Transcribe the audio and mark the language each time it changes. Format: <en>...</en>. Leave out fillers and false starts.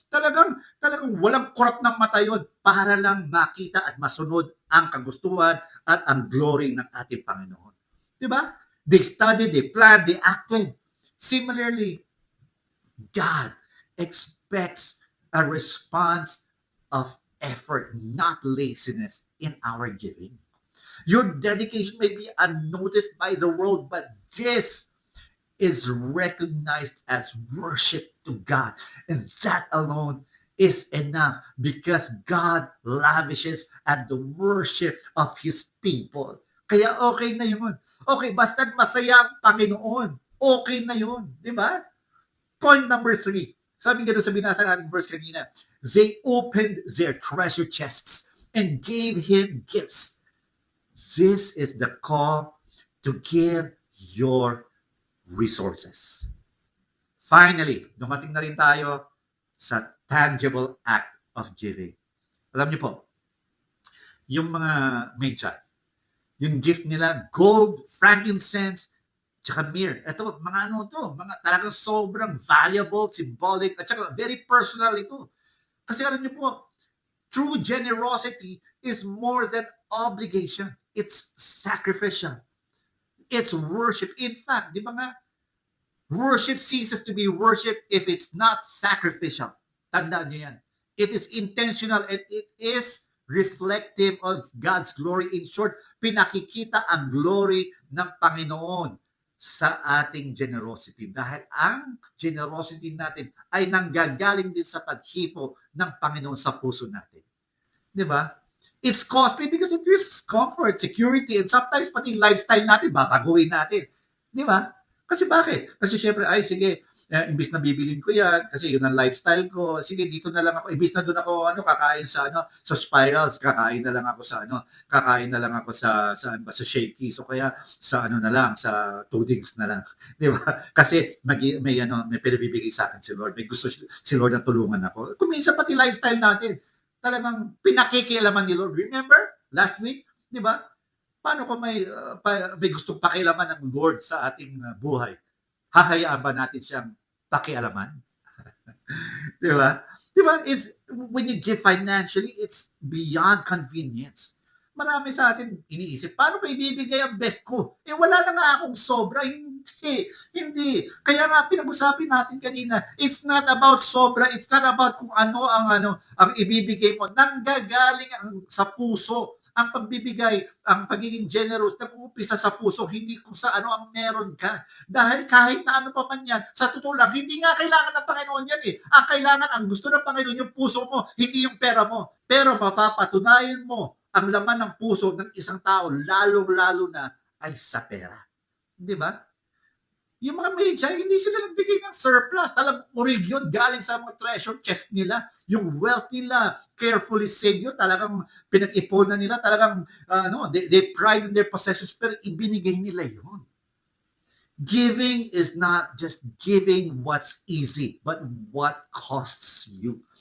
<tl>Talagang walang kurap ng mata yun para lang makita at masunod ang kagustuhan at ang glory ng ating Panginoon. Di ba?</tl> <en>They studied, they planned, they acted. Similarly, God expects a response of effort, not laziness in our giving. Your dedication may be unnoticed by the world, but this is recognized as worship to God. And that alone is enough because God lavishes at the worship of His people.</en> <tl>Kaya okay na yun. Okay, basta't masaya ang Panginoon. Okay na yun. Di ba?</tl> <en>Point number 3.</en> <tl>Sabi nga doon sa binasa nating verse kanina,</tl> <en>they opened their treasure chests and gave Him gifts. This is the call to give your resources.</en> <tl>Finally, dumating na rin tayo sa</tl> <en>tangible act of giving.</en> <tl>Alam niyo po, yung mga Magi, yung gift nila, gold, frankincense, tsaka myrrh. Ito, mga mga talagang sobrang valuable, symbolic, at tsaka very personal ito. Kasi alam niyo po,</tl> <en>true generosity is more than obligation. It's sacrificial. It's worship. In fact,</en> <tl>di ba nga,</tl> <en>worship ceases to be worship if it's not sacrificial.</en> <tl>Tandaan niyo yan.</tl> <en>It is intentional and it is reflective of God's glory.</en> <tl>In short, pinakikita ang glory ng Panginoon sa ating generosity. Dahil ang generosity natin ay nanggagaling din sa paghipo ng Panginoon sa puso natin. Di ba?</tl> <en>It's costly because it risks comfort, security, and sometimes</en> <tl>pati lifestyle natin, babaguhin natin. Di ba? Kasi bakit? Kasi syempre, sige, imbis na bibilin ko yan, kasi yun ang lifestyle ko, sige, dito na lang ako, imbis na doon ako, kakain sa, sa Spirals, kakain na lang ako sa Shakey's, o kaya sa, na lang, sa Tudings na lang. Di ba? Kasi, may pinabibigay sa akin si Lord, may gusto si Lord na tulungan ako. Kung minsan pati lifestyle natin, talagang pinakikialaman ni Lord.</tl> <en>Remember, last week,</en> <tl>di ba? Paano kung may gustong pakialaman ng Lord sa ating buhay? Hahayaan ba natin siyang pakialaman? Di ba? Di ba?</tl> <en>When you give financially, it's beyond convenience.</en> <tl>Marami sa atin iniisip, paano ko ibibigay ang best ko? Wala na nga akong sobra. Hindi. Kaya nga pinag-usapin natin kanina,</tl> <en>it's not about sobra, it's not about</en> <tl>kung ano ang ibibigay mo. Nanggagaling sa puso. Ang pagbibigay, ang pagiging generous, nag-uumpisa sa puso, hindi kung sa ano ang meron ka. Dahil kahit na ano pa man yan, sa totoo lang, hindi nga kailangan ng Panginoon yan eh. Ang kailangan, ang gusto ng Panginoon, yung puso mo, hindi yung pera mo. Pero mapapatunayan mo ang laman ng puso ng isang tao, lalo-lalo na ay sa pera. Di ba? Yung mga Magi, hindi sila nagbigay ng surplus. Talagang orig yun, galing sa mga treasure chest nila. Yung wealth nila, carefully saved yun. Talagang pinag-ipunan nila. Talagang,</tl> <en>they pride in their possessions,</en> <tl>pero ibinigay nila yun.</tl> <en>Giving is not just giving what's easy, but what costs you.</en>